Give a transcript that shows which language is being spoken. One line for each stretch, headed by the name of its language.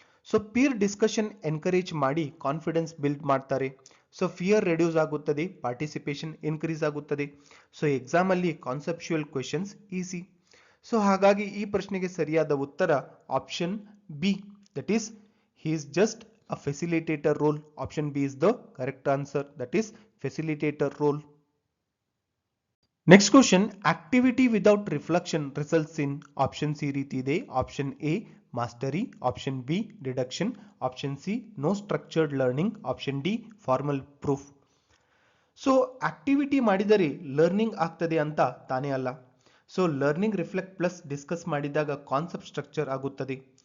English: so peer discussion encourage
Kannada: ಮಾಡಿ
English: confidence build
Kannada: ಮಾಡ್ತಾರೆ.
English: so fear reduce
Kannada: ಆಗುತ್ತದೆ,
English: Participation increase ಆಗುತ್ತದೆ. So exam
Kannada: ಅಲ್ಲಿ
English: Conceptual questions easy. So
Kannada: ಹಾಗಾಗಿ ಈ ಪ್ರಶ್ನೆಗೆ ಸರಿಯಾದ ಉತ್ತರ
English: Option B, that is he is just a facilitator role. Option B is the correct answer, that is facilitator role. Next question, activity without reflection results in. Option C
Kannada: ರೀತಿ ಇದೆ.
English: Option A mastery, option B deduction, option C no structured learning, option D formal proof.
Kannada: So activity ಮಾಡಿದರೆ learning ಆಗ್ತದೆ ಅಂತ ತಾನೇ ಅಲ್ಲ.
English: so learning reflect plus discuss
Kannada: ಮಾಡಿದಾಗ
English: concept structure
Kannada: ಆಗುತ್ತದೆ.